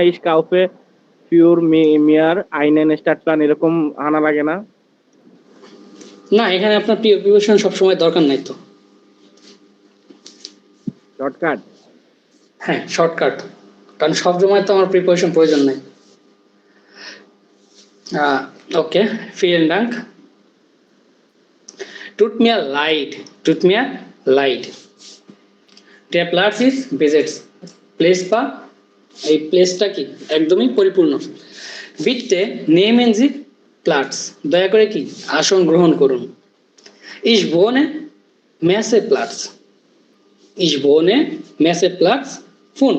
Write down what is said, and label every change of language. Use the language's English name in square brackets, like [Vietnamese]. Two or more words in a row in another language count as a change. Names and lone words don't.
[German] ich kaufe für mir einen Stadtplan [Bangla] এরকম আনা লাগে না? না, এখানে আপনার প্রিপজিশন সবসময় দরকার নাই তো। শর্টকাট। হ্যাঁ, শর্টকাট, কারণ সব সময় তো আমার প্রিপারেশন প্রয়োজন নেই। ওকে, [German] vielen Dank. Tut mir leid, tut mir leid. Der Platz ist besetzt. [Bangla] প্লেস বা এই প্লেসটা কি একদমই পরিপূর্ণ। [German] বিটতে nehmen Sie Platz, [Bangla] দয়া করে কি আসন গ্রহণ করুন। [German] Ich wohne Messe Platz. Ich wohne Messe Platz 5.